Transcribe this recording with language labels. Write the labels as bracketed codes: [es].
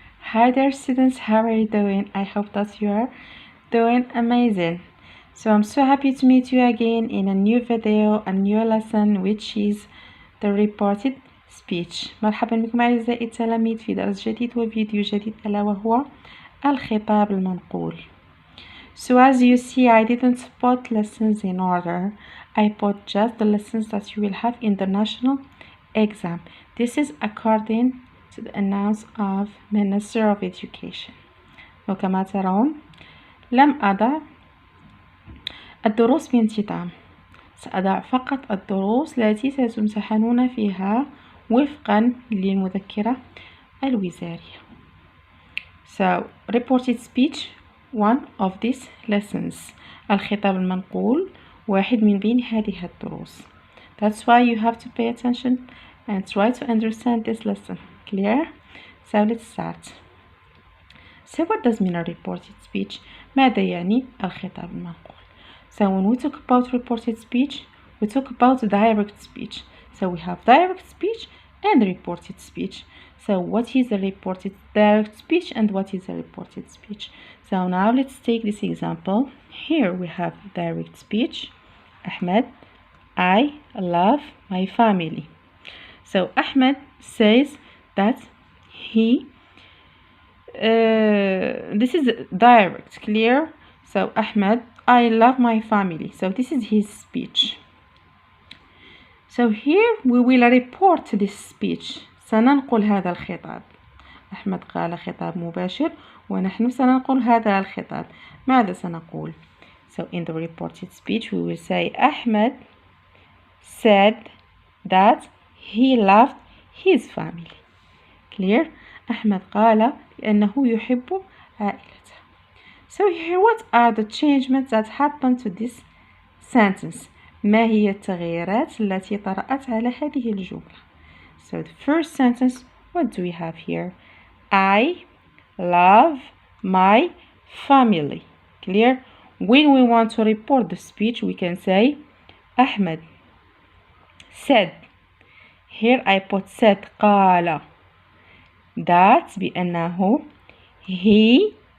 [en] Hi there students, how are you doing? I hope that you are doing amazing. So I'm so happy to meet you again in a new video, a new lesson, which is the reported speech. [ar] مرحبا بكم أعزائي التلاميذ في درس جديد وفيديو جديد ألا وهو الخطاب المنقول. [en] So as you see, I didn't put lessons in order. I put just the lessons that you will have in the national exam. This is according to the announce of Minister of Education. [ar] وكما ترون لم أضع الدروس بانتظام، سأضع فقط الدروس التي ستمتحنون فيها وفقا للمذكرة الوزارية. [en] So, reported speech, one of these lessons. [ar] الخطاب المنقول واحد من بين هذه الدروس. [en] That's why you have to pay attention and try to understand this lesson. Clear? So let's start. So what does mean a reported speech? [ar] ماذا يعني الخطاب المنقول? [en] So when we talk about reported speech, we talk about direct speech. So we have direct speech and reported speech. So what is a reported direct speech and what is a reported speech? So now let's take this example. Here we have direct speech. Ahmed, I love my family. So Ahmed says that this is direct, clear? So Ahmed, I love my family. So this is his speech. So here we will report this speech. [ar] سننقل هذا الخطاب. أحمد قال خطاب مباشر ونحن سننقل هذا الخطاب. ماذا سنقول? [en] So in the reported speech we will say Ahmed said that he loved his family. Clear? [ar] أحمد قال بأنه يحب عائلته. [en] So here what are the changements that happened to this sentence? [ar] ما هي التغييرات التي طرأت على هذه الجملة? [en] So the first sentence, what do we have here? I love my family. Clear? When we want to report the speech, we can say Ahmed said. Here I put said قال. That بأنه he.